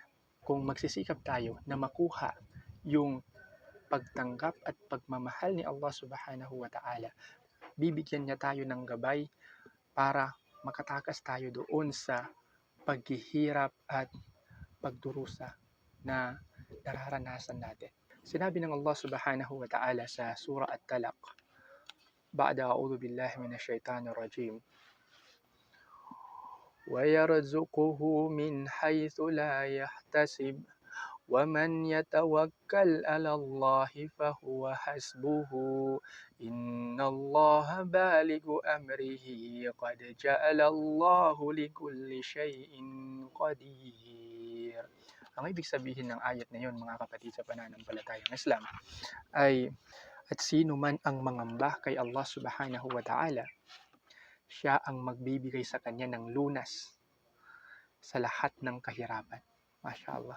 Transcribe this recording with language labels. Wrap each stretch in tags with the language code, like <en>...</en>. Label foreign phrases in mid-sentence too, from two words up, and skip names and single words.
<tl>Kung magsisikap tayo na makuha yung pagtanggap at pagmamahal ni</tl> <ar>الله سبحانه وتعالى,</ar> <tl>bibigyan niya tayo ng gabay para makatakas tayo doon sa paghihirap at pagdurusa na nararanasan natin. Sinabi ng</tl> <ar>الله سبحانه وتعالى</ar> <tl>sa surah At-Talaq,</tl> <ar>بعد أعوذ بالله من الشيطان الرجيم, وَيَرْزُقُهُ مِنْ حَيْثُ لَا يَحْتَسِبُ وَمَنْ يَتَوَكَّلْ عَلَى اللَّهِ فَهُوَ حَسْبُهُ إِنَّ اللَّهَ بَالِغُ أَمْرِهِ قَدْ جَعَلَ اللَّهُ لِكُلِّ شَيْءٍ قَدِيرٌ.</ar> <tl>Ang ibig sabihin ng ayat na yun, mga kapatid sa pananampalatayang Islam, ay at sino man ang mangamba kay</tl> <ar>الله سبحانه وتعالى,</ar> <tl>siya ang magbibigay sa kanya ng lunas sa lahat ng kahirapan.</tl> <ar>ما شاء الله.</ar>